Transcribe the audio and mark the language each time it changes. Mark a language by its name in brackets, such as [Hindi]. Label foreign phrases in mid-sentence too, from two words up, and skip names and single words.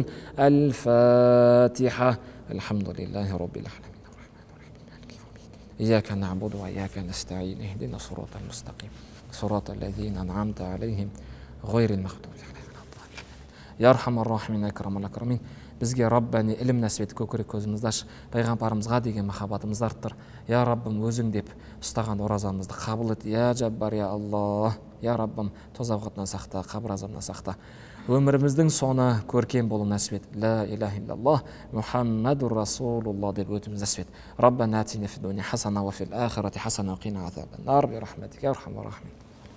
[Arabic] الفاتحة. الحمد لله رب العالمين. إياك نعبد وإياك نستعين اهدنا الصراط المستقيم صراط الذين أنعمت عليهم غير المغضوب عليهم ولا الضالين. يا أرحم الراحمين أكرم الأكرمين. [Kazakh] Бізге Раббани ілім нәсіп көкірек көзімізді аш, пайғамбарымызға деген махаббатымызды арттыр. Я Раббым, өзің деп ұстаған оразамызды қабыл ет. [Arabic] يا جبار، يا الله. [Kazakh] Я Раббым, тозақ отынан сақта, қабір азабынан сақта. Өміріміздің соңы көркем болу нәсіп ет. [Arabic] لا إله إلا الله محمد رسول الله [Kazakh] деп өтіміз нәсіп ет. [Arabic] ربنا آتنا في الدنيا حسنة وفي الآخرة حسنة وقنا عذاب النار برحمتك يا أرحم الراحمين.